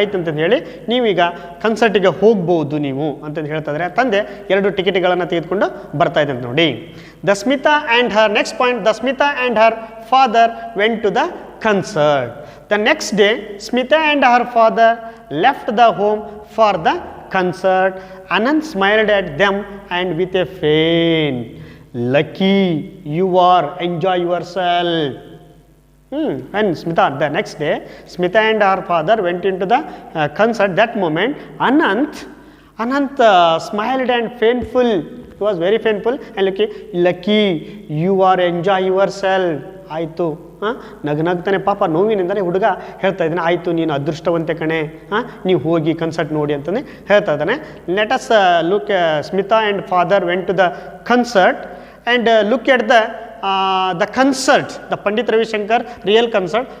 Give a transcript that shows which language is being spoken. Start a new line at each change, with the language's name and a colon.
Kannada: ಆಯ್ತು ಅಂತಂದು ಹೇಳಿ ನೀವೀಗ ಕನ್ಸರ್ಟಿಗೆ ಹೋಗ್ಬೋದು ನೀವು ಅಂತಂದು ಹೇಳ್ತಾ ಇದ್ದಾರೆ. ತಂದೆ 2 ಟಿಕೆಟ್ಗಳನ್ನು ತೆಗೆದುಕೊಂಡು ಬರ್ತಾ ಇದ್ದಂತೆ ನೋಡಿ.
English: The Smita and her next point, the Smita and her father went to the concert. The next day Smita and her father left the home for the concert. Anand smiled at them and with a faint, lucky you are, enjoy yourself. And Smita, the next day, Smita and her father went into the concert. That moment, Anant smiled and painful. He was very painful and lucky you are, enjoy yourself.
Kannada: ಆಯಿತು ನಗ್ನಗ್ತಾನೆ ಪಾಪ ನೋವಿನಿಂದಲೇ ಹುಡುಗ ಹೇಳ್ತಾ ಇದ್ದಾನೆ, ಆಯಿತು ನೀನು ಅದೃಷ್ಟವಂತೆ ಕಣೆ, ನೀವು ಹೋಗಿ ಕನ್ಸರ್ಟ್ ನೋಡಿ ಅಂತಂದು ಹೇಳ್ತಾ ಇದ್ದಾನೆ.
English: Let us look Smita and father went to the concert and look at the concert, the Pandit Ravi Shankar real concert.